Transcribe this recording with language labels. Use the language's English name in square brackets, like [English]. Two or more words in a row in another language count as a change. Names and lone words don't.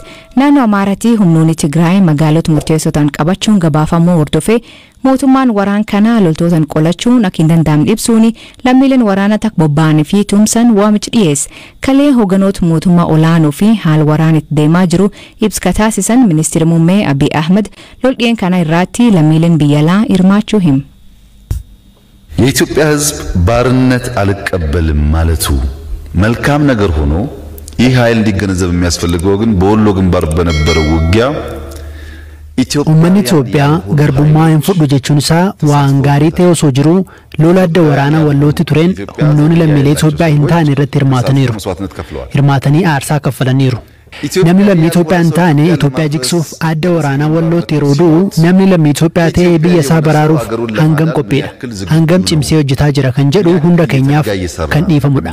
[Oromo] Naannoo Amaaraatti humnoonni Tigraay magaalota murteessotaan qabachuun gabaafamuu hordofee mootummaan waraan kana loltootaan qolachuun akka hin danda'amne ibsuun lammiileen waraana takka bobba'anii fi tumsan waamicha dhiyeesse. Kalee hoogganoota mootummaa olaanoo fi haal waraanitti deemaa jiru ibsa taasisan ministeera muummee Abiy Ahmed lol'een kana irratti lammiileen biyyalaa hirmaachuu himu. [Amharic] የኢትዮጵያ ሕዝብ ባርነት አልቀበልም ማለቱ መልካም ነገር ሆኖ ይህ ኃይል እንዲገነዘብ የሚያስፈልገው ግን በወሎ ግንባር በነበረው ውጊያ [Oromo] Uummanni Itoophiyaa garbummaa hin fudhu jechuun isaa waan gaarii ta'e osoo jiru lola adda waraanaa wallootti tureen humnoonni lammiilee Itoophiyaa hin taane irratti hirmaatanii aarsaa kaffalaniiru. Namni lammii Itoophiyaa hin taane Itoophiyaa jigsuuf adda waraanaa wallootti yeroo du'u namni lammii Itoophiyaa ta'ee biyya isaa baraaruuf hangam qophiidha, hangam cimsee hojjetaa jira kan jedhu hunda keenyaaf kan dhiifamudha.